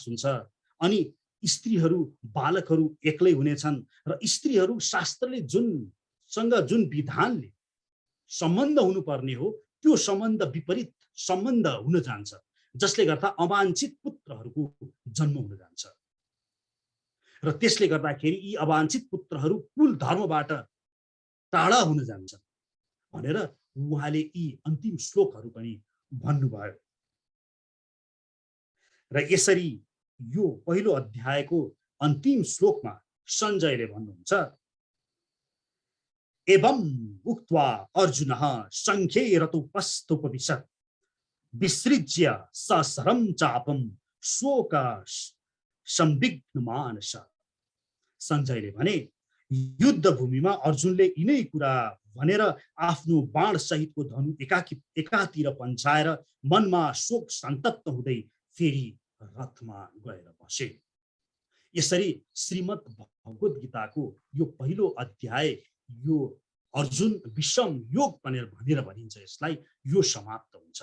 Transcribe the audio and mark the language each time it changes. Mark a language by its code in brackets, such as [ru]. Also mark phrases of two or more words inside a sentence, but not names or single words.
[ne] हुन्छ, अनि स्त्रीहरू बालकहरू एक्लै हुनेछन् र स्त्रीहरू शास्त्रले जुन विधानले सम्बन्ध हुनुपर्ने हो त्यो सम्बन्ध विपरीत सम्बन्ध हुन जान्छ, जसले गर्दा अवाञ्छित पुत्रहरूको जन्म हुन जान्छ र त्यसले गर्दाखेरि यी अवाञ्छित पुत्रहरू कुल धर्मबाट टाढा हुन जान्छन् भनेर उहाँले यी अन्तिम श्लोकहरू पनि भन्नुभयो। र यसरी यो पहिलो अध्यायको अन्तिम श्लोकमा सञ्जयले भन्नुहुन्छ, [sa] एवं उक्त्वा अर्जुनः संख्ये रतोपस्थोपविशत् विसृज्य सशरं चापं शोक संविघ्नमानस। [ne] सञ्जयले भने, युद्ध भूमिमा अर्जुनले यिनै कुरा भनेर आफ्नो बाण सहितको धनु एकातिर पन्छाएर मनमा शोक सन्तप्त हुँदै फेरि रथमा गएर बसे। यसरी श्रीमद् भगवत गीताको यो पहिलो अध्याय, यो अर्जुन विषम योग भनेर भनिन्छ यसलाई, यो समाप्त हुन्छ।